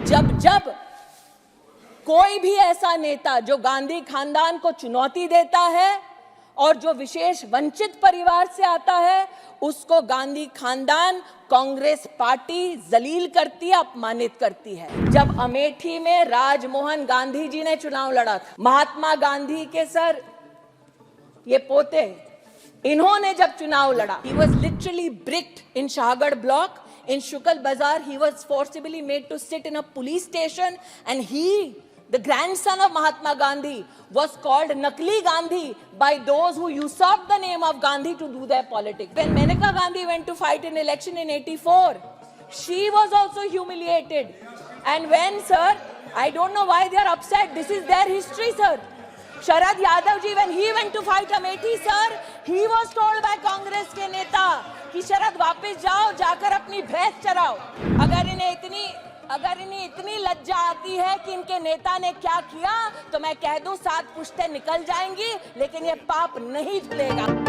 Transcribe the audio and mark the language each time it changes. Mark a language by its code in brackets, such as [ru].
[hi] जब जब कोई भी ऐसा नेता जो गांधी खानदान को चुनौती देता है और जो विशेष वंचित परिवार से आता है, उसको गांधी खानदान, कांग्रेस पार्टी जलील करती है, अपमानित करती है। जब अमेठी में राजमोहन गांधी जी ने चुनाव लड़ा था, महात्मा गांधी के सर ये पोते, इन्होंने जब चुनाव लड़ा, [en] he was literally bricked in Shahgarh block, in Shukal Bazaar. He was forcibly made to sit in a police station, and he, the grandson of Mahatma Gandhi, was called Nakli Gandhi by those who usurped the name of Gandhi to do their politics. When Maneka Gandhi went to fight an election in 84, she was also humiliated. And when, sir, I don't know why they are upset. This is their history, sir. Sharad Yadav ji, when he went to fight Amethi, sir, he was told by Congress [hi] के नेता कि शरद वापस जाओ, जाकर अपनी भैंस चराओ। अगर इन्हें इतनी लज्जा आती है कि इनके नेता ने क्या किया, तो मैं कह दूं 7 पुश्तें निकल जाएंगी, लेकिन ये पाप नहीं धुलेगा।